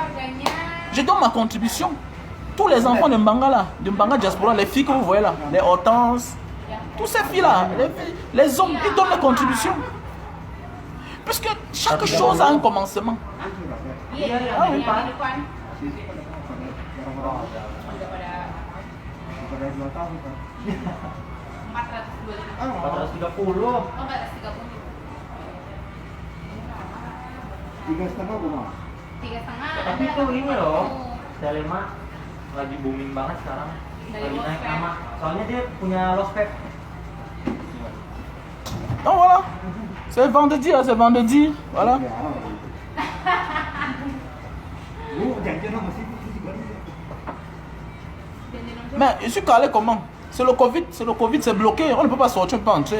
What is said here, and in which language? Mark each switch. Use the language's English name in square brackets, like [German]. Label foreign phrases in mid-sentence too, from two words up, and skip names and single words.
[French] Je donne ma contribution. Tous les enfants de Mbanga là, de Mbanga Diaspora, les filles que vous voyez là, les Hortense, tous ces filles là, les hommes, ils donnent la contribution. Puisque chaque chose a un commencement. Ah oui. [Indonesian] Tapi itu ini loh, Selema lagi booming banget sekarang. Lagi naik nama. Soalnya dia punya lospek. [French] Donc voilà, c'est vendredi, hein, c'est vendredi, voilà. Mais je suis calé comment? C'est le Covid, c'est bloqué, on ne peut pas sortir, on ne peut pas entrer.